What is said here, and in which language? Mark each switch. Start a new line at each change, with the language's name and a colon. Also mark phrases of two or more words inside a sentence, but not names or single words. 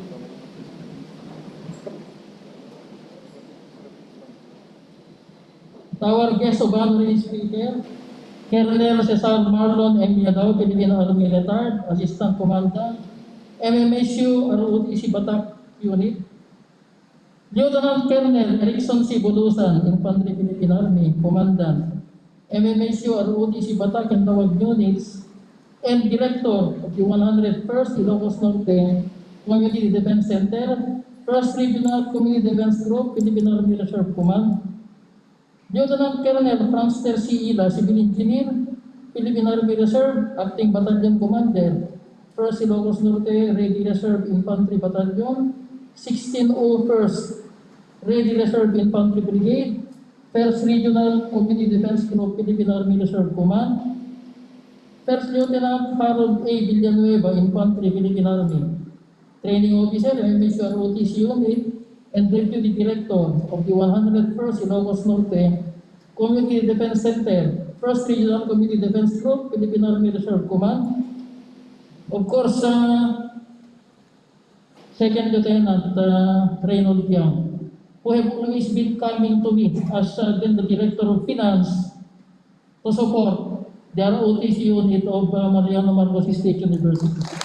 English: Our guest of honor speaker, Colonel Cesar Marlon M. Yadaw, Philippine Army Retired, Assistant Commandant, Mmsu ROTC Batak Unit, Lieutenant Colonel Erickson C. Bulusan, Infantry Philippine Army, Commandant, Mmsu ROTC Batak and Tawag Units, and Director of the 101st Ilocos Norte Community Defense Center, 1st Regional Community Defense Group, Philippine Army Reserve Command, Lieutenant Colonel Franster C. Ila, Civil Engineer, Philippine Army Reserve, Acting Battalion Commander, 1st Ilocos Norte Ready Reserve Infantry Battalion, 1601st Ready Reserve Infantry Brigade, 1st Regional Community Defense Group, Philippine Army Reserve Command, 1st Lieutenant Harold A. Villanueva, Infantry, Philippine Army, Training Officer, Mmsu ROTC Unit, and Deputy Director of the 101st Ilocos Norte Community Defense Center, 1st Regional Community Defense Group, Philippine Army Reserve Command. Of course, Second Lieutenant Reynold Yang, who have always been coming to me as then the Director of Finance to support the ROTC unit of Mariano Marcos State University.